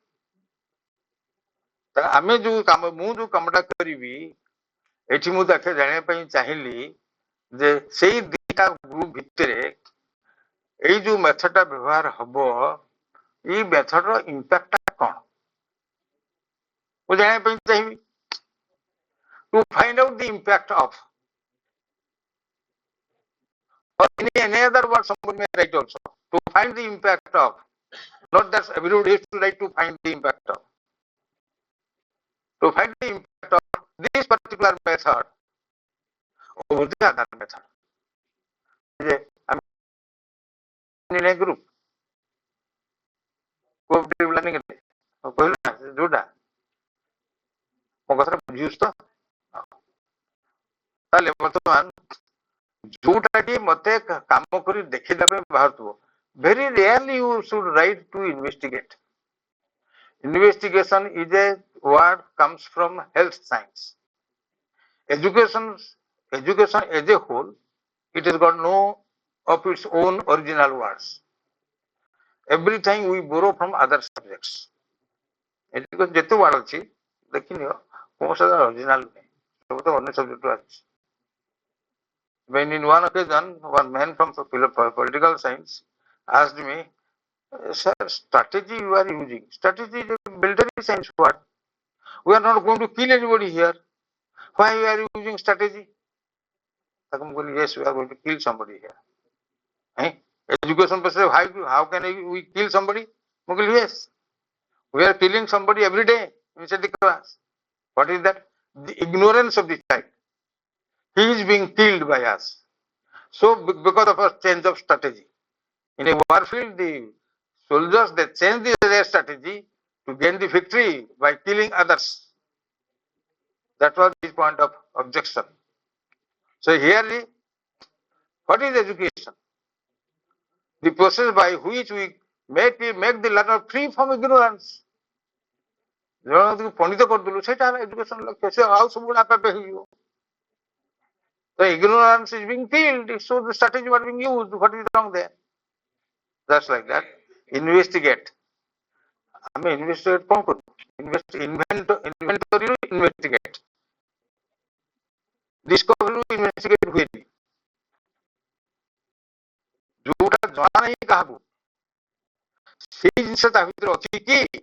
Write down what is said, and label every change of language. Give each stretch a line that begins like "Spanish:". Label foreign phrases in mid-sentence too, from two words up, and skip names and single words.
Odia: ଆମେ ଯୋଉ କାମ, ମୁଁ ଯୋଉ କାମଟା କରିବି, ଏଠି ମୁଁ ତାকে ଜାଣିବା ପାଇଁ ଚାହିଁଲି ଯେ ସେଇ ଦିଟା ଗ୍ରୁପ ଭିତରେ ଏଇ ଯୋଉ ମେଥଡଟା ବ୍ୟବହାର ହବ, ଏଇ ମେଥଡର ଇମ୍ପାକ୍ଟଟା କଣ ମୁଁ ଜାଣିବା ପାଇଁ ଚାହିଁବି।
English: to find out the impact of, or any other word somebody may write also, to find the impact of, not that everybody has to write to find the impact of, to find the impact of this particular method over the other method. In a group, cooperative learning
Odia: କହିଲ ନା ଯୋଉଟା ମୋ କଥାଟା ବୁଝିଉଛ ତ, ତାହେଲେ ବର୍ତ୍ତମାନ ଯୋଉଟା କି ମତେ କାମ କରି ଦେଖିଦେବା ପାଇଁ ବାହାରୁଥିବ,
English: very rarely you should write to investigate. Investigation is a word comes from health science. Education as a whole, it has got no of its own original words. Everything we borrow from other subjects.
Odia: ଏଜୁକେସନ ଯେତେ ୱାର୍ଡ ଅଛି ଦେଖିନିଅ କୌଣସି ଅରିଜିନାଲ ନାହିଁ, ସବୁ ତ ଅନ୍ୟ ସବଜେକ୍ଟରୁ ଆସିଛି।
English: When in one occasion, one man from political science asked me, "Sir, strategy you are using. Strategy is a military science word. We are not going to kill anybody here. Why you are using strategy?"
Odia: ତାକୁ ମୁଁ କହିଲି,
English: "Yes, we are going to kill somebody here." Education perspective, how can we kill somebody?
Odia: ମୁଁ କହିଲି,
English: "Yes, we are killing somebody every day inside the class." What is that? The ignorance of the child. He is being killed by us. So because of a change of strategy. In a warfield, the soldiers, they change their strategy to gain the victory by killing others. That was his point of objection. So here, what is education? The process by which we make the learner free from ignorance.
Odia: ଜଣକୁ ପଣ୍ଡିତ କରିଦେଲୁ ସେଇଟା ହେଲା ଏଜୁକେସନ ଲକ୍ଷ୍ୟ, ସେ ଆଉ ସବୁ ଗୁଡା ଆପେ ଆପେ ହେଇଯିବ।
English: So ignorance is being killed, so the strategy was being used. What is wrong there? Just like that. Investigate.
Odia: ଆମେ ଇନଭେଷ୍ଟିଗେଟ୍ କଣ କରୁ? ଇନଭେଣ୍ଟୋରିରୁ ଇନଭେଷ୍ଟିଗେଟ୍, ଡିସ୍କଭରିରୁ ଇନଭେଷ୍ଟିଗେଟ୍ ହୁଏନି। ଯୋଉଟା ଜଣା ନାହିଁ କାହାକୁ, ସେଇ ଜିନିଷ ତା ଭିତରେ ଅଛି କି?